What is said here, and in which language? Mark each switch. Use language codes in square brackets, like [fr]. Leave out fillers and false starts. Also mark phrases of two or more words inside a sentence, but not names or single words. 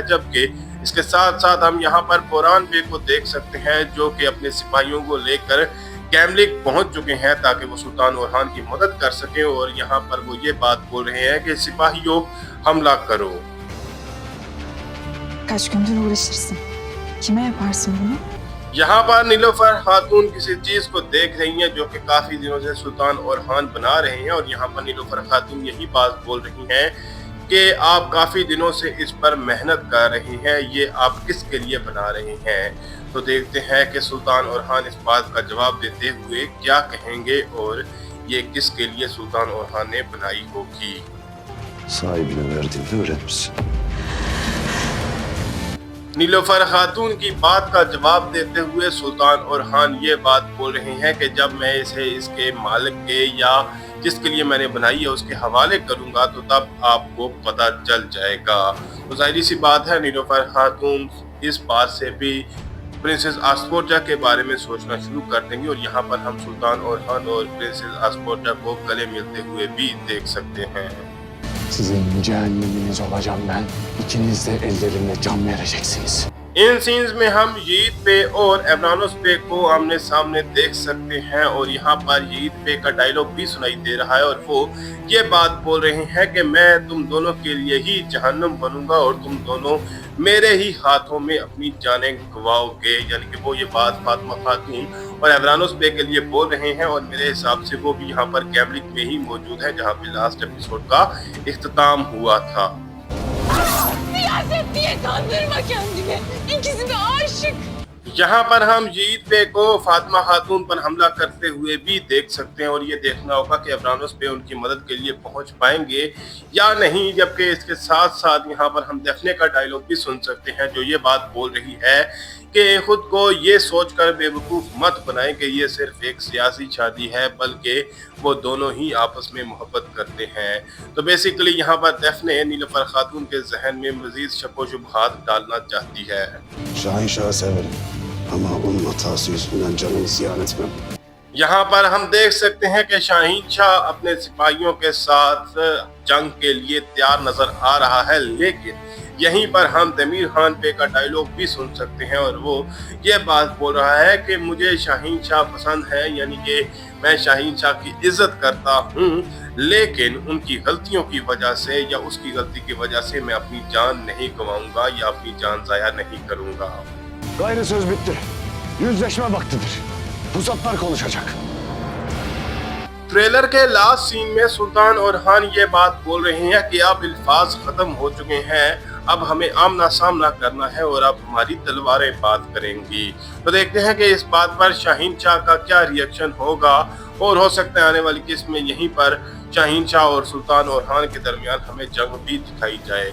[hi] जबकि इसके साथ साथ हम यहाँ पर बोरान बे को देख सकते हैं जो कि अपने सिपाहियों को लेकर गैमलिक पहुंच चुके हैं ताकि वो सुल्तान ओरहान की मदद कर सके और यहाँ पर वो ये बात बोल रहे हैं कि सिपाहियों हमला करो। [tr] Kaç gündür uğraşırsın. Kime yaparsın bunu? [hi] यहाँ पर नीलोफर खातून किसी चीज को देख रही हैं जो कि काफी दिनों से सुल्तान ओरहान बना रहे हैं और यहाँ पर नीलोफर खातून यही बात बोल रही हैं कि आप काफी दिनों से इस पर मेहनत कर रहे हैं, ये आप किसके लिए बना रहे हैं। तो देखते हैं कि सुल्तान और इस बात का जवाब देते हुए क्या कहेंगे और ये किसके लिए सुल्तान और ने बनाई होगी। [tr] Sahibine verdiğinde öğrenmişsin. [hi] नीलोफर खातून की बात का जवाब देते हुए सुल्तान और ये बात बोल रहे हैं कि जब मैं इसे इसके मालिक के या जिसके लिए मैंने बनाई है उसके हवाले करूंगा तो तब आपको पता चल जाएगा। तो जाहिर सी बात है नीलोफर खातून इस बात से भी प्रिंसेस आस्पोर्जा के बारे में सोचना शुरू कर देंगे और यहाँ पर हम सुल्तान और प्रिंसेस आस्पोर्जा को गले मिलते हुए भी देख सकते हैं। [tr] Sizin cehenneminiz olacağım ben. İkiniz de ellerimle can vereceksiniz. [hi] इन सीन्स में हम यीद पे और एवरानोस पे को आमने सामने देख सकते हैं और यहाँ पर यीद पे का डायलॉग भी सुनाई दे रहा है और वो ये बात बोल रहे हैं कि मैं तुम दोनों के लिए ही जहन्नम बनूंगा और तुम दोनों मेरे ही हाथों में अपनी जानें गवाओगे। यानी कि वो ये बात फातिमा खातून और एवरानोस पे के लिए बोल रहे हैं और मेरे हिसाब से वो भी यहाँ पर कैमरिक में ही मौजूद है जहाँ पे [en] last episode [hi] का इख्तिताम हुआ था। [tr] Siyaset diye kandırma kendini. İkisi de aşık. [hi] यहाँ पर हम यीद पे को फातिमा खातून पर हमला करते हुए भी देख सकते हैं और ये देखना होगा कि एवरानोस पे उनकी मदद के लिए पहुंच पाएंगे या नहीं। जबकि इसके साथ साथ यहाँ पर हम देखने का डायलॉग भी सुन सकते हैं जो ये बात बोल रही है कि खुद को ये सोचकर बेवकूफ मत बनाएं कि ये सिर्फ एक सियासी शादी है बल्कि वो दोनों ही आपस में मोहब्बत करते हैं। तो बेसिकली यहाँ पर डेफने नीलोफर खातून के जहन में मजीद शक व शुबहात डालना चाहती है। [tr] Şahinşah'ı severim. Ama onun hatası yüzünden canını ziyan etmem. [hi] यहाँ पर हम देख सकते हैं कि शाहीन शाह अपने सिपाहियों के साथ जंग के लिए तैयार नजर आ रहा है, लेकिन यहीं पर हम तमीर खान पे का डायलॉग भी सुन सकते हैं और वो ये बात बोल रहा है कि मुझे शाहीन शाह पसंद है, यानी कि मैं शाहीन शाह की इज्जत करता हूँ लेकिन उनकी गलतियों की वजह से या उसकी गलती की वजह से मैं अपनी जान नहीं गंवाऊंगा या अपनी जान जाया नहीं करूंगा। [tr] Gayrı söz bitti. Yüzleşme vaktidir. Pusatlar konuşacak. [hi] ट्रेलर के [en] last scene [hi] में सुल्तान और ये बात बोल रहे हैं कि अब अल्फाज खत्म हो चुके हैं, अब हमें आमना सामना करना है और अब हमारी तलवारें बात करेंगी। तो देखते हैं कि इस बात पर शाहीन शाह का क्या रिएक्शन होगा और हो सकता है आने वाली किस्त में यहीं पर शाहीन शाह और सुल्तान और के दरमियान हमें जंग भी दिखाई जाए।